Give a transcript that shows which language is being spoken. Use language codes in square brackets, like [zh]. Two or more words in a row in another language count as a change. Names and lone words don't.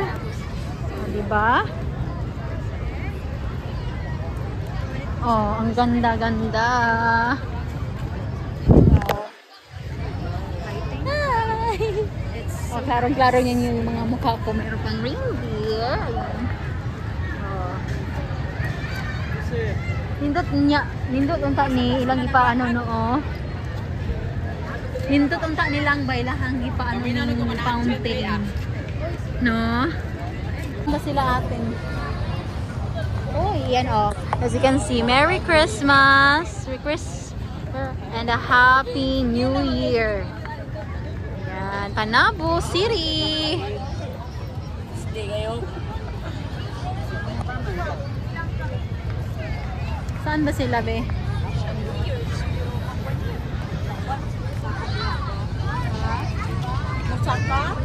[tl] Diba? Oh, ang ganda-ganda. Hi! Oh, klarong-klaro niya yung mga mukha ko. Mayroon pang reindeer. Ayan. Oh. [ceb] Nindot unta ni ilang ipaano no, oh. Nindot unta nilang bailahang ipaano ng fountain. [tl] No? Ba sila atin? Oh, yan, oh. [en] As you can see, Merry Christmas! And a Happy New Year! [tl] Yan, Panabo City! Saan ba sila, be? Masaka?